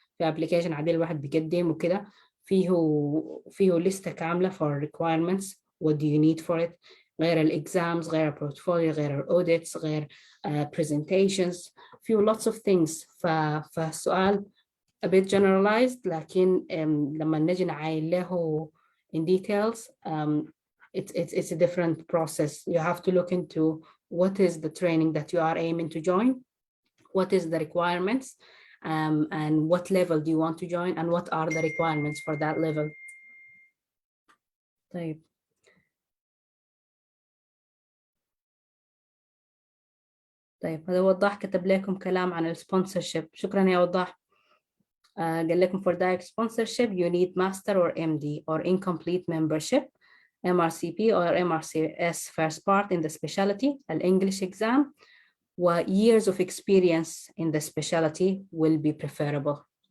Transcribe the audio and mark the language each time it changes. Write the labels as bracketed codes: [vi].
[ar] في application عادي الواحد بيقدم وكده. فيه لستة كاملة [en] for requirements. What do you need for it? [ar] غير الإكزامز، غير البورتفوليو، غير الأوديتس، غير presentations. فيه [en] lots of things. [ar] فالسؤال [en] a bit generalized، [ar] لكن لما نجي نعاين له [en] in details, it's a different process. You have to look into what is the training that you are aiming to join, what is the requirements, and what level do you want to join, and what are the requirements for that level. [ar] طيب هذا وضاح كتب لكم كلام عن السبونسرشيب. شكرا يا وضاح. قال لكم [en] for direct sponsorship you need master or MD or incomplete membership, MRCP or MRCS first part in the specialty, English exam, و years of experience in the specialty will be preferable.